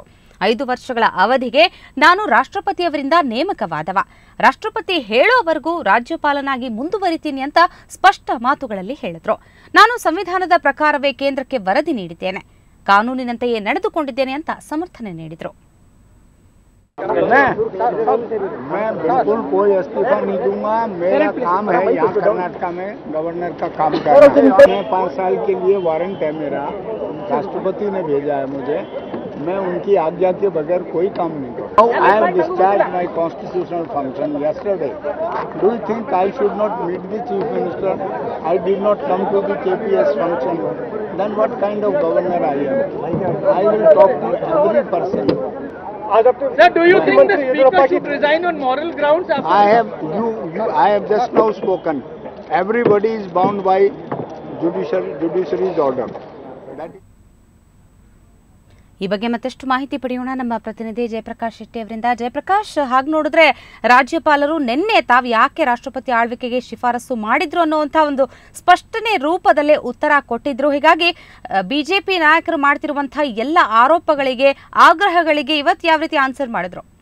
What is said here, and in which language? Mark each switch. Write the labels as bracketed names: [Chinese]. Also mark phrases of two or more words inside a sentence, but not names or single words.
[Kannada] 5 ವರ್ಷಗಳ ಅವಧಿಗೆ ನಾನು ರಾಷ್ಟ್ರಪತಿಯವರಿಂದ ನೇಮಕವಾದವ. ರಾಷ್ಟ್ರಪತಿ ಹೇಳೋವರೆಗೂ ರಾಜ್ಯಪಾಲನಾಗಿ ಮುಂದುವರಿತೀನಿ ಅಂತ ಸ್ಪಷ್ಟ ಮಾತುಗಳಲ್ಲಿ ಹೇಳಿದ್ರು. ನಾನು ಸಂವಿಧಾನದ ಪ್ರಕಾರವೇ ಕೇಂದ್ರಕ್ಕೆ ವರದಿ ನೀಡಿದ್ದೇನೆ, ಕಾನೂನಿನಂತೆಯೇ ನಡೆದುಕೊಂಡಿದ್ದೇನೆ ಅಂತ ಸಮರ್ಥನೆ ನೀಡಿದರು. [Hindi] मैं बिल्कुल कोई इस्तीफा नहीं दूंगा। मेरा काम है यहाँ कर्नाटक में गवर्नर का काम करना। मैं 5 साल के लिए वारंट है मेरा, राष्ट्रपति ने भेजा है मुझे। मैं उनकी आज्ञा के बगैर कोई काम नहीं करूँ। [English] I have discharge my constitutional function yesterday. Do you think I should not meet the chief minister? I did not come to the KPS function. Then what kind of governor I am? I will talk to every person. Sir, do you think the speaker should resign on moral grounds? I have just now spoken. Everybody is bound by judiciary's order. [Kannada] ಈ ಬಗ್ಗೆ ಮತ್ತಷ್ಟು ಮಾಹಿತಿ ಪಡೆಯೋಣ ನಮ್ಮ ಪ್ರತಿನಿಧಿ ಜಯಪ್ರಕಾಶ್ ಶೆಟ್ಟಿ ಅವರಿಂದ. ಜಯಪ್ರಕಾಶ್, ಹಾಗೆ ನೋಡಿದ್ರೆ ರಾಜ್ಯಪಾಲರು ನಿನ್ನೆ ತಾವು ಯಾಕೆ ರಾಷ್ಟ್ರಪತಿ ಆಳ್ವಿಕೆಗೆ ಶಿಫಾರಸು ಮಾಡಿದ್ರು ಅನ್ನುವಂಥ ಒಂದು ಸ್ಪಷ್ಟನೆ ರೂಪದಲ್ಲೇ ಉತ್ತರ ಕೊಟ್ಟಿದ್ರು. ಹೀಗಾಗಿ ಬಿಜೆಪಿ ನಾಯಕರು ಮಾಡ್ತಿರುವಂತಹ ಎಲ್ಲ ಆರೋಪಗಳಿಗೆ, ಆಗ್ರಹಗಳಿಗೆ ಇವತ್ತು ಯಾವ ರೀತಿ ಆನ್ಸರ್ ಮಾಡಿದ್ರು?